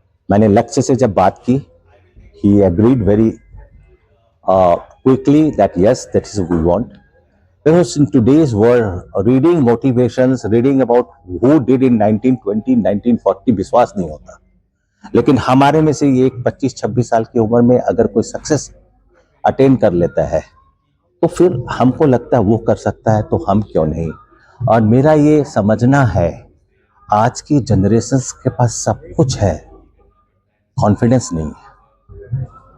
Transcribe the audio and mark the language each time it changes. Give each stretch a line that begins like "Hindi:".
Hindi: मैंने लक्ष्य से जब बात की,
English: He agreed very quickly that yes, that is we want. Because in today's world, reading motivations, reading about who did in 1920, 1940
Hindi: विश्वास नहीं होता। लेकिन हमारे में से ये 25-26 साल की उम्र में अगर कोई सक्सेस अटेन कर लेता है तो फिर हमको लगता है वो कर सकता है, तो हम क्यों नहीं। और मेरा ये समझना है, आज की जनरेशन्स के पास सब कुछ है, कॉन्फिडेंस नहीं है।